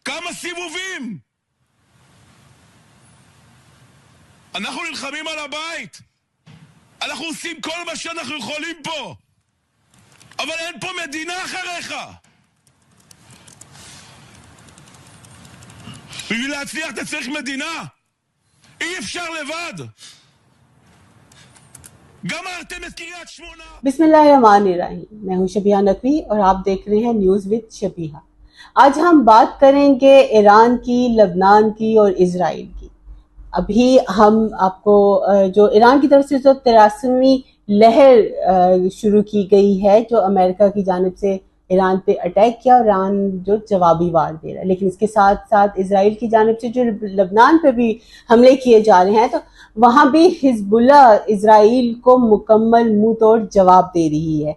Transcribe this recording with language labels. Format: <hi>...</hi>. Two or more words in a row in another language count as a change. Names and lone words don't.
<he>כמה סיבובים? אנחנו נלחמים על הבית. אנחנו עושים כל מה שאנחנו יכולים פה. אבל אין פה מדינה אחריך. בשביל להצליח אתה צריך מדינה. אי אפשר לבד.</he> <hi>गमरते में किरियत शमोना। बिस्मिल्लाहिर्रहमानिर्रहीम। मैं हूं शबीहा नकवी और आप देख रहे हैं</hi> <en>news with</en> <hi>शबीहा। आज हम बात करेंगे ईरान की, लबनान की और इजराइल की। अभी हम आपको जो ईरान की तरफ से जो 83वीं लहर शुरू की गई है, जो अमेरिका की जानिब से ईरान पे अटैक किया, ईरान जो जवाबी वार दे रहा है, लेकिन इसके साथ साथ इजराइल की जानिब से जो लबनान पे भी हमले किए जा रहे हैं, तो वहाँ भी हिजबुल्ला इजराइल को मुकम्मल मुंह तोड़ जवाब दे रही है।</hi>